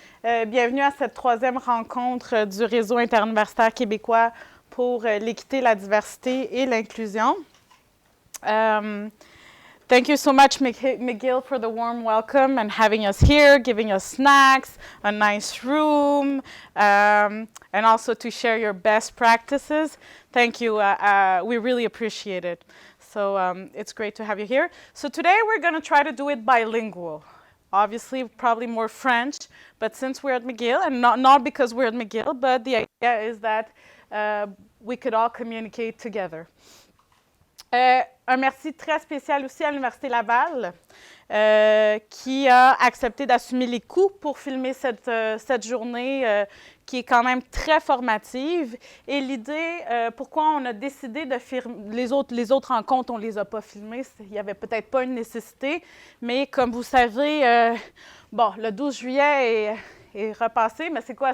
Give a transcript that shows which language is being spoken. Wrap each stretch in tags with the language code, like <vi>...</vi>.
<fr>Bienvenue à cette troisième rencontre du Réseau interuniversitaire québécois pour l'équité, la diversité et l'inclusion.</fr> <en>Thank you so much, McGill, for the warm welcome and having us here, giving us snacks, a nice room, and also to share your best practices. Thank you. We really appreciate it. So it's great to have you here. So today we're going to try to do it bilingual. Obviously, probably more French, but since we're at McGill, and not because we're at McGill, but the idea is that we could all communicate together.</en> <fr>Un merci très spécial aussi à l'Université Laval qui a accepté d'assumer les coûts pour filmer cette journée qui est quand même très formative. Et l'idée, pourquoi on a décidé de filmer les autres rencontres, on ne les a pas filmées, il n'y avait peut-être pas une nécessité, mais comme vous savez, le 12 juillet est repassé, mais c'est quoi?</fr>